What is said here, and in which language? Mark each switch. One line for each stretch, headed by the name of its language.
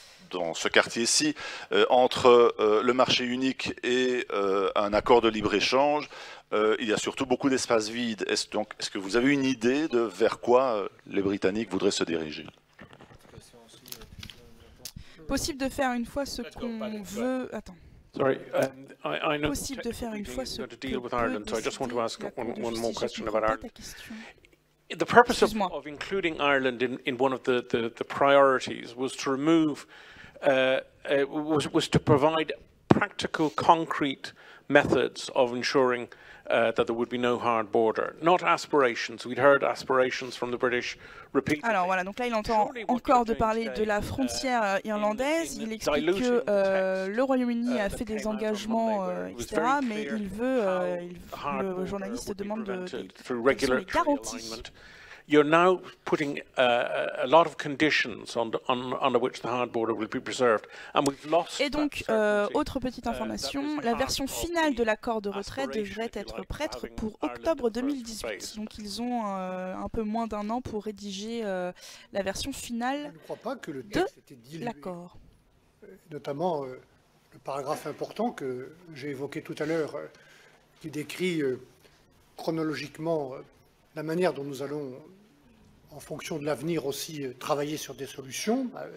French: dans ce quartier-ci, entre le marché unique et un accord de libre-échange, il y a surtout beaucoup d'espaces vides. Est-ce que vous avez une idée de vers quoi les Britanniques voudraient se diriger? Possible de faire une fois ce qu'on veut... Attends.
English: Sorry, I know
French: possible de faire une fois ce
English: to deal with Ireland, so I just want to ask one more question about Ireland. The purpose of including Ireland in one of the priorities was to remove, was to provide practical, concrete methods of ensuring that there would be no hard border, not aspirations. We'd heard aspirations from the British repeatedly.
French: Alors voilà, donc là il entend encore de parler de la frontière irlandaise. Il explique que le Royaume-Uni a fait des engagements, etc., mais le journaliste demande des garanties.
English: You're now putting a lot of conditions under which the hard border will be preserved, and we've lost.
French: Et donc, autre petite information, la version finale de l'accord de retrait devrait être prête pour octobre 2018. Donc, ils ont un peu moins d'1 an pour rédiger la version finale de l'accord. Notamment le paragraphe important que j'ai évoqué tout à l'heure, qui décrit chronologiquement la manière dont nous allons, en fonction de l'avenir aussi, travailler sur des solutions.